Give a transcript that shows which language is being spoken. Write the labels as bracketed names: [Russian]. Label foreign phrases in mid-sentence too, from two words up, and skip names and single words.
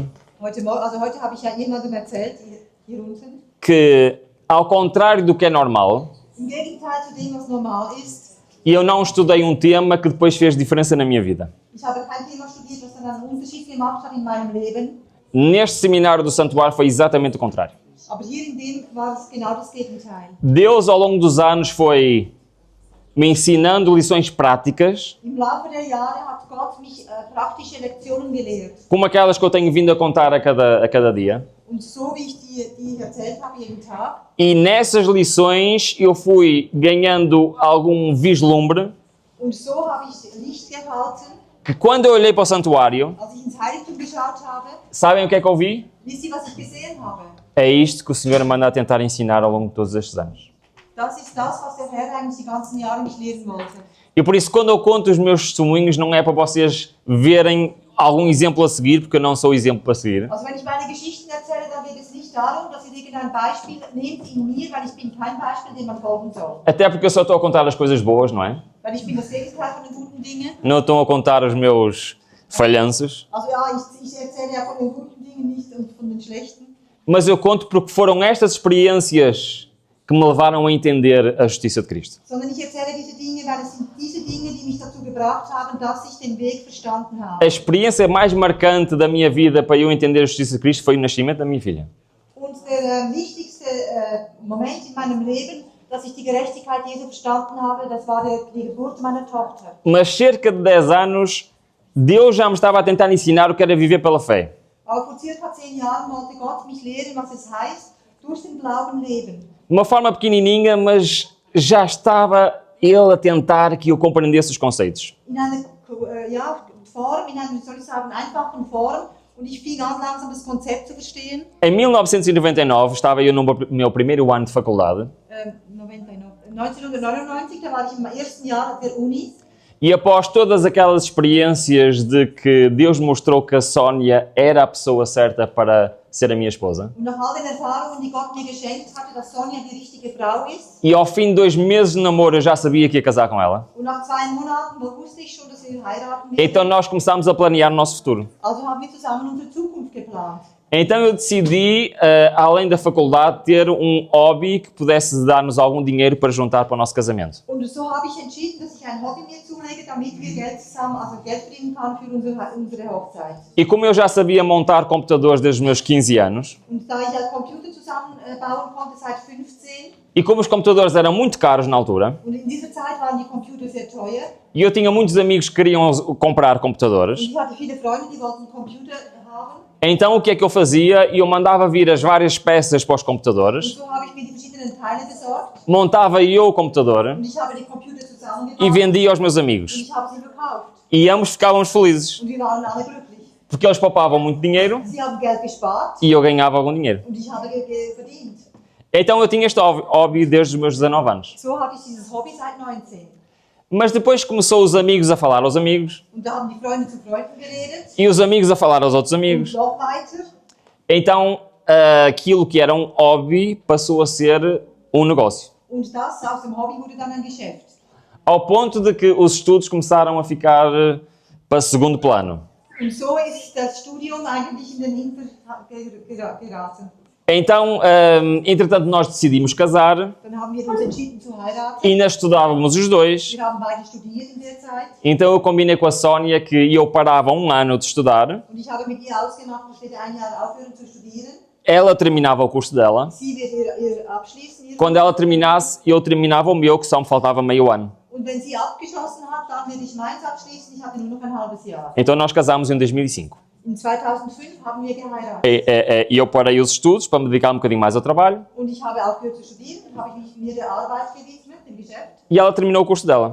[German] Heute habe ich ja jemandem erzählt, hier unten, [Portuguese] que, ao contrário do que é normal, [German] im Gegenteil zu dem, was normal ist, [Portuguese] eu não estudei um tema que depois fez diferença na minha vida. [German] ich habe kein Thema studiert, was dann einen Unterschied gemacht hat in meinem Leben, [Portuguese] Neste seminário do Santuário foi exatamente o contrário. [German] aber hier in dem war es genau das Gegenteil. [Portuguese] Deus, ao longo dos anos, foi me ensinando lições práticas, [German] Im Laufe der Jahre hat Gott mich praktische Lektionen gelehrt. [Portuguese] como aquelas que eu tenho vindo a contar a cada dia. [German] Und so wie ich die erzählt habe jeden Tag, [Portuguese] E nessas lições eu fui ganhando algum vislumbre [German] und so habe ich Licht gehalten, [Portuguese] que quando eu olhei para o santuário, [German] als ich ins Heiligtum geschaut habe. [Portuguese] sabem o que é que eu vi? [German] Wisst ihr, was ich gesehen habe? [Portuguese] É isto que o Senhor manda a tentar ensinar ao longo de todos estes anos. [German] Das ist das, was der Herr eigentlich die ganzen Jahre mich lehren wollte. [Portuguese] E por isso, quando eu conto os meus testemunhos, não é para vocês verem algum exemplo a seguir, porque eu não sou exemplo para seguir. [German] Also wenn ich meine Geschichten erzähle, dann geht es nicht darum, dass ihr irgendein Beispiel nehmt in mir, weil ich bin kein Beispiel, dem man folgen soll. [Portuguese] Até porque eu só estou a contar as coisas boas, não é? [German] Weil ich bin das Gegenteil von den guten Dingen. [Portuguese] Não estou a contar os meus falhanços. [German] Also ja, ich erzähle ja von den guten Dingen nicht und von den schlechten. [Portuguese] Mas eu conto porque foram estas experiências que me levaram a entender a justiça de Cristo. [German] Sondern ich erzähle diese Dinge, weil es sind diese Dinge, die mich dazu gebracht haben, dass ich den Weg verstanden [Portuguese] A [German] habe. [Portuguese] experiência mais marcante da minha vida para eu entender a justiça de Cristo foi o nascimento da minha filha. [German] Und der wichtigste Moment in meinem Leben, dass ich die Gerechtigkeit Jesu verstanden habe, das war die Geburt meiner Tochter. [Portuguese] Mas cerca de 10 anos, Deus já me estava a tentar ensinar o que era viver pela fé. [German] Aber vor circa 10 Jahren wollte Gott mich lehren, was es heißt, durch den Glauben leben. [Portuguese] De uma forma pequenininha, mas já estava Ele a tentar que eu compreendesse os conceitos. [German] In einer Form, in einer, wie soll ich sagen, einfachen Form. Und ich fing an, langsam das Konzept zu verstehen. [Portuguese] Em 1999 estava eu no meu primeiro ano de faculdade [German] 1999, da war ich im ersten Jahr der Uni. [Portuguese] e após todas aquelas experiências de que Deus mostrou que a Sónia era a pessoa certa para ser a minha esposa, [German] Und nach all den Erfahrungen, die Gott mir geschenkt hatte, dass Sonja die richtige Frau ist. [Portuguese] e ao fim de 2 meses de namoro eu já sabia que ia casar com ela, [German] Und nach 2 Monaten wusste ich schon, dass wir heiraten werden. [Portuguese] então nós começámos a planear o nosso futuro. [German] Also haben wir zusammen unsere Zukunft geplant. [Portuguese] Então eu decidi, além da faculdade, ter um hobby que pudesse dar-nos algum dinheiro para juntar para o nosso casamento. [German] Und so habe ich entschieden, dass ich ein Hobby mir zulege, damit wir Geld verdienen können für unsere Hochzeit. [Portuguese] E como eu já sabia montar computadores desde os meus 15 anos, [German] Und da ich einen Computer zusammenbauen konnte seit 15, [Portuguese] e como os computadores eram muito caros na altura, [German] und in dieser Zeit waren die Computer sehr teuer, [Portuguese] e eu tinha muitos amigos que queriam comprar [German] und [Portuguese] computadores, [German] ich hatte viele Freunde, die wollten Computer haben. [Portuguese] então o que é que eu fazia? Eu mandava vir as várias peças para os [German] Und [Portuguese] computadores, [German] so habe ich mir die verschiedenen Teile besorgt, [Portuguese] montava eu o computador [German] und ich habe die Computer [Portuguese] e [German] zusammengebaut, [Portuguese] vendia aos meus [German] und [Portuguese] amigos. [German] ich habe sie verkauft. [Portuguese] E ambos ficávamos felizes, [German] Und wir waren alle glücklich. [Portuguese] porque eles poupavam muito dinheiro [German] Sie haben Geld gespart, [Portuguese] e eu ganhava algum dinheiro. [German] und ich habe verdient. [Portuguese] Então eu tinha este hobby desde os meus 19 anos. [German] So hatte ich dieses Hobby seit 19. [Portuguese] Mas depois começou os amigos a falar aos amigos, [German] Und da haben die Freunde zu Freunden geredet, [Portuguese] e os amigos a falar aos outros [German] und [Portuguese] amigos. [German] noch weiter. [Portuguese] Então aquilo que era um hobby passou a ser um negócio. [German] Und das aus dem Hobby wurde dann ein Geschäft. [Portuguese] Ao ponto de que os estudos começaram a ficar para segundo plano. [German] Und so ist das Studium eigentlich in den Hinter geraten. [Portuguese] Então, entretanto, nós decidimos casar, [German] Dann haben wir uns entschieden zu heiraten. [Portuguese] ainda estudávamos os dois, [German] Wir haben beide studiert in der Zeit. [Portuguese] então eu combinei com a Sónia que eu parava um ano de estudar, [German] Und ich habe mit ihr ausgemacht, dass wir ein Jahr aufhören zu studieren. [Portuguese] ela terminava o curso dela, [German] Sie wird ihr abschließen. [Portuguese] quando ela terminasse, eu terminava o meu, que só me faltava meio ano. [German] Und wenn sie abgeschlossen hat, dann werde ich meins abschließen. Ich hatte nur noch ein halbes Jahr. [Portuguese] Então nós casámos em 2005. [German] In 2005 haben wir geheiratet. [Portuguese] E eu parei os estudos para me dedicar um bocadinho mais ao trabalho, [German] Und ich habe aufgehört zu studieren und habe ich mir der Arbeit gewidmet, dem Geschäft. [Portuguese] e ela terminou o curso dela.